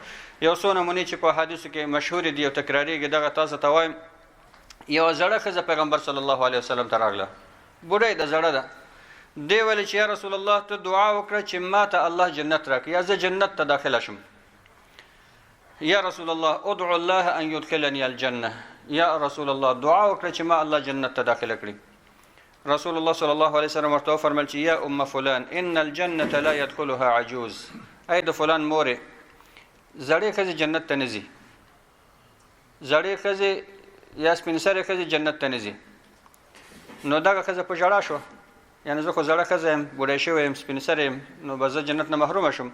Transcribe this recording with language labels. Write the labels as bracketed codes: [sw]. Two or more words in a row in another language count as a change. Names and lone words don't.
[ps] یو څو نمونې چې په حدیثو کې مشهورې دي او تکراریږي، دغه تاسو ته وایم. یوه زړه ښځه پیغمبر [ar] صلی الله علیه وسلم [ps] ته راغله، بوډۍ ده، زړه ده. دی ویلې چې [ar] یا رسول الله [ps] ته دعا وکړه چې ما ته الله جنت راکړي، یا زه جنت ته داخله شم. [ar] یا رسول الله ادعو الله ان يدخلني الجنه، [ps] یا رسول الله دعا وکړه چې ما الله جنت ته داخله کړي. رسول الله [ar] صلی الله علیه وسلم [ps] ورته وفرمایل چې [ar] یا ام فلان ان الجنه لا يدخلها عجوز، [ps] ای د فلان مورې، زړې ښځې جنت ته نه ځي، زړې ښځې یا سپین سرې ښځې جنت ته نه ځي. نو دغه ښځه په ژړا شوه، یعنې زه خو زړه ښځه یم، بوډۍ شوی یم، سپین سرې یم، نو به زه جنت نه محرومه شم.